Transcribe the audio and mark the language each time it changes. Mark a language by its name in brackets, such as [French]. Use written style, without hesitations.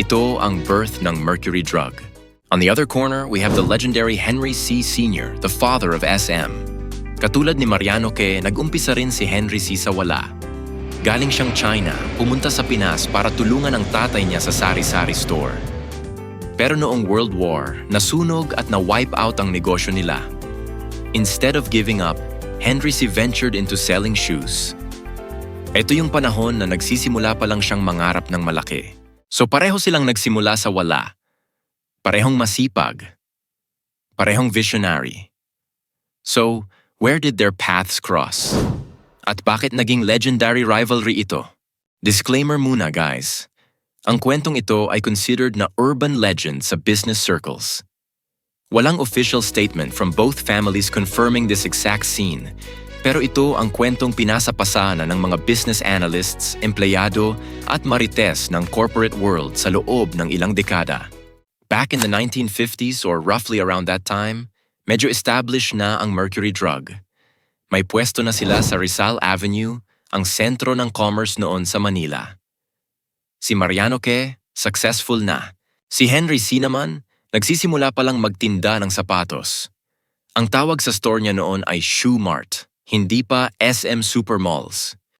[Filipino] Ito ang birth ng Mercury Drug. [English] On the other corner, we have the legendary Henry C. [Filipino] Sr., [English] the father of SM. [Filipino] Katulad ni Mariano Que, nag-umpisa rin si Henry C. sa wala. Galing siyang China, pumunta sa Pinas para tulungan ang tatay niya sa sari-sari store. Pero noong World War, nasunog at na-wipe out ang negosyo nila. [English] Instead of giving up, Henry C. ventured into selling shoes. [Filipino] Ito yung panahon na nagsisimula pa lang siyang mangarap ng malaki. So pareho silang nagsimula sa wala. Parehong masipag. Parehong visionary. [English] So, where did their paths cross? [Filipino] At bakit naging legendary rivalry ito? Disclaimer muna, guys. Ang kwentong ito ay considered na urban legend sa business circles. Walang [English] official statement from both families confirming this exact scene, [Filipino] pero ito ang kwentong pinasapasana ng mga business analysts, empleyado at marites ng corporate world sa loob ng ilang dekada. [English] Back in the 1950s or roughly around that time, [Filipino] medyo [English] established na ang Mercury Drug. [Filipino] May pwesto na sila sa Rizal Avenue, ang sentro ng commerce noon sa Manila. Si Mariano Que, successful na. Si Henry C. naman, nagsisimula pa lang magtinda ng sapatos. Ang tawag sa store niya noon ay Shoe Mart, hindi pa SM Supermalls.